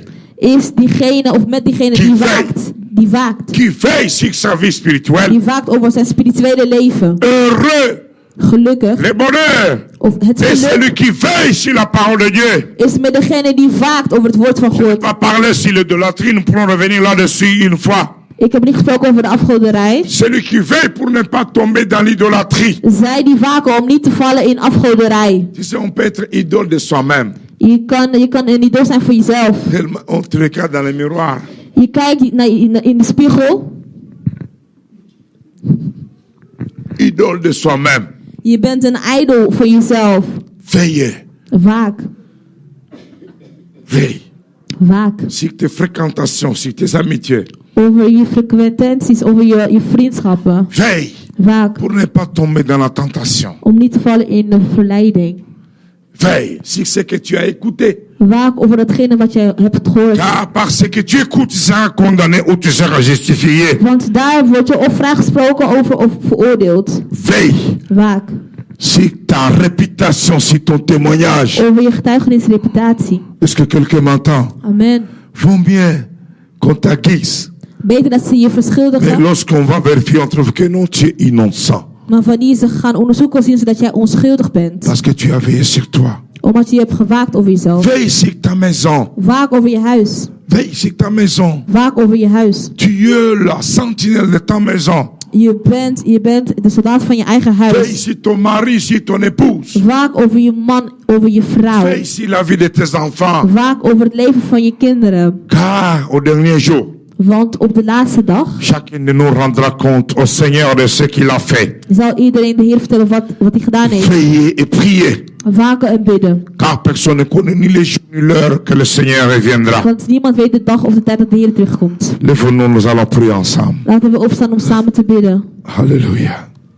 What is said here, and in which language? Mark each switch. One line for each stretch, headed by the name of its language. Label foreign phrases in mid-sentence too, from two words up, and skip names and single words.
Dutch: is diegene of met diegene die Die waakt. Die waakt.
French: Qui veille sur sa vie spirituelle.
Dutch: Die waakt over zijn spirituele leven.
French: Heureux.
Dutch: Gelukkig.
French: Le bonheur
Dutch: Of het
French: est
Dutch: geluk
French: celui qui veille sur la parole de Dieu.
Dutch: is met degene die waakt over het woord van
French: Je ne vais
Dutch: God.
French: pas parler sur l'idolâtrie, nous pourrons revenir là-dessus une fois.
Dutch: Ik heb niet gesproken over de afgoderij.
French: Celui qui veille pour ne pas tomber dans l'idolâtrie.
Dutch: Zij die waken om niet te vallen in afgoderij.
French: Tu sais, on peut être idole de soi-même.
Dutch: Je kan een idool zijn voor jezelf.
French: Tellement on te regarde dans le miroir.
Dutch: Je kijkt in de spiegel.
French: Idole de soi-même.
Dutch: Je bent een idool voor jezelf.
French: Veillez.
Dutch: Waak.
French: Veille.
Dutch: Waak.
French: Sur tes fréquentations, sur tes amitiés.
Dutch: Over je frequenties, over je vriendschappen.
French: Veille.
Dutch: Waak.
French: Pour ne pas tomber dans la tentation.
Dutch: Om niet te vallen in de verleiding.
French: Veille sur ce que tu as écouté.
Dutch: Waak over datgene wat je hebt gehoord.
French: Car parce que tu écoutes, tu seras condamné ou tu seras justifié.
Dutch: Want daar word je of vrijgesproken over of veroordeeld.
French: Veille
Dutch: Waak.
French: sur ta réputation, sur ton témoignage.
Dutch: Over je getuigenis, reputatie.
French: Est-ce que quelqu'un m'entend? Amen. Vaut bien qu'on t'aiguise.
Dutch: Beter dat ze je
French: Mais
Dutch: verschuldigen.
French: lorsqu'on va vérifier, on trouve que non, tu es innocent.
Dutch: Maar wanneer ze gaan onderzoeken, zien ze dat jij onschuldig bent.
French: Parce que tu as veillé sur toi.
Dutch: Omdat je hebt gewaakt over jezelf.
French: Veille sur ta maison.
Dutch: Waak over je huis.
French: Veille sur ta maison.
Dutch: Waak over je huis.
French: Tu es la sentinelle de ta maison.
Dutch: Je bent de soldaat van je eigen
French: Veille
Dutch: huis.
French: sur ton mari, sur ton épouse.
Dutch: Waak over je man, over je vrouw.
French: Veille sur la vie de tes enfants.
Dutch: Waak over het leven van je kinderen.
French: Car au dernier jour,
Dutch: Want op de laatste dag
French: chacun de nous rendra compte au Seigneur de ce qu'il a fait.
Dutch: zal iedereen de Heer vertellen wat hij gedaan heeft.
French: Veillez et priez.
Dutch: Waken en bidden.
French: Car personne ne connaît ni les jours ni l'heure que le Seigneur reviendra.
Dutch: Want niemand weet de dag of de tijd dat de Heer terugkomt.
French: Lève-nous, nous allons prier ensemble.
Dutch: Laten we opstaan om samen te bidden.
French: Alléluia.